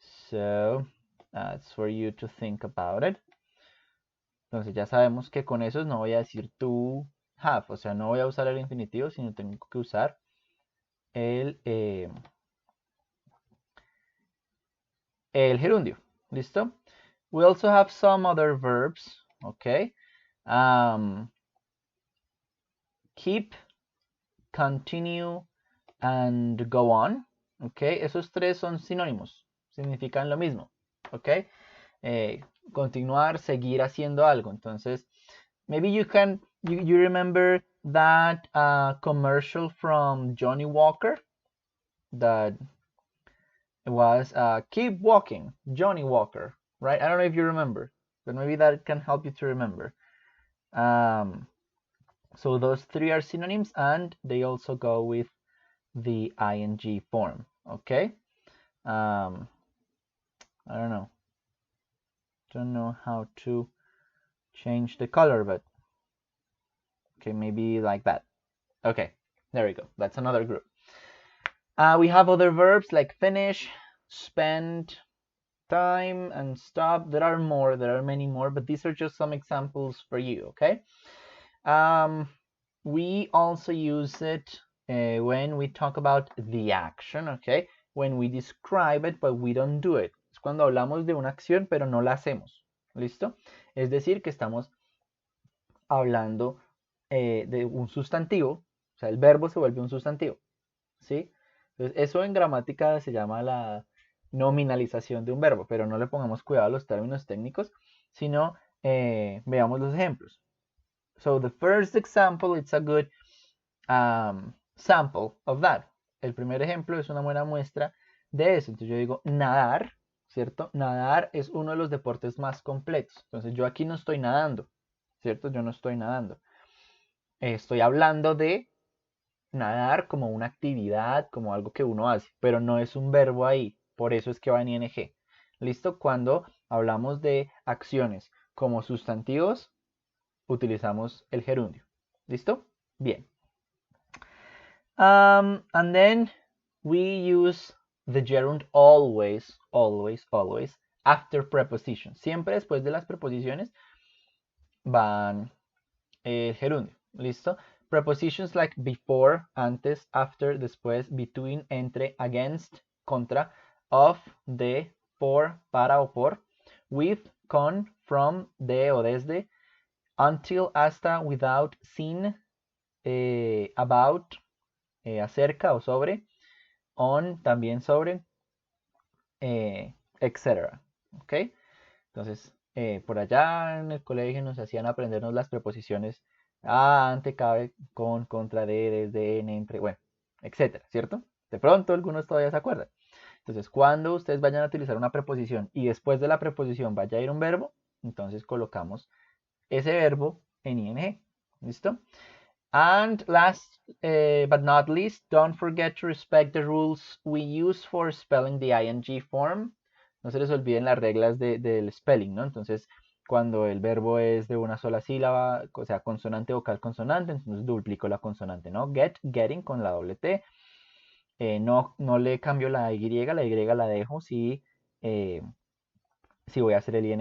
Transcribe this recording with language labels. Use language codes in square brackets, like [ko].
[en] So it's for you to think about it. [es] Entonces ya sabemos que con eso no voy a decir to have, o sea, no voy a usar el infinitivo, sino tengo que usar el gerundio. ¿Listo? [en] We also have some other verbs, okay? Keep, continue, and go on, okay? [es] Esos tres son sinónimos, significan lo mismo, okay? Continuar, seguir haciendo algo. [en] Entonces, maybe you remember that commercial from Johnny Walker that was keep walking, Johnny Walker, right? I don't know if you remember, but maybe that can help you to remember. So those three are synonyms, and they also go with the ing form, okay? I don't know how to change the color, but okay, maybe like that. Okay, there we go. That's another group. We have other verbs like finish, spend time, and stop. There are many more, but these are just some examples for you, okay? We also use it when we talk about the action, okay? When we describe it, but we don't do it. [es] Es cuando hablamos de una acción, pero no la hacemos. ¿Listo? Es decir, que estamos hablando de un sustantivo, o sea, el verbo se vuelve un sustantivo, ¿sí? Entonces, eso en gramática se llama la nominalización de un verbo, pero no le pongamos cuidado a los términos técnicos, sino veamos los ejemplos. [en] So the first example, it's a good sample of that. [es] El primer ejemplo es una buena muestra de eso. Entonces yo digo nadar, ¿cierto? Nadar es uno de los deportes más completos. Entonces yo aquí no estoy nadando, ¿cierto? Yo no estoy nadando. Estoy hablando de nadar como una actividad, como algo que uno hace, pero no es un verbo ahí. Por eso es que va en ing. ¿Listo? Cuando hablamos de acciones como sustantivos, utilizamos el gerundio. ¿Listo? Bien. [en] And then we use the gerund always, always, always after prepositions. [es] Siempre después de las preposiciones van el gerundio. ¿Listo? Prepositions like before, antes, after, después, between, entre, against, contra, of, de, for, para o por, with, con, from, de o desde, until, hasta, without, sin, about, acerca o sobre, on, también sobre, etc. ¿Ok? Entonces, por allá en el colegio nos hacían aprendernos las preposiciones a, ante, cabe, con, contra, de, desde, en, entre, bueno, etcétera, ¿cierto? De pronto algunos todavía se acuerdan. Entonces, cuando ustedes vayan a utilizar una preposición y después de la preposición vaya a ir un verbo, entonces colocamos ese verbo en ing. ¿Listo? [en] And last but not least, don't forget to respect the rules we use for spelling the ing form. [es] No se les olviden las reglas del spelling, ¿no? Entonces, cuando el verbo es de una sola sílaba, o sea, consonante, vocal, consonante, entonces duplico la consonante, ¿no? Get, getting con la doble T. No le cambio la Y la dejo si voy a hacer el ing.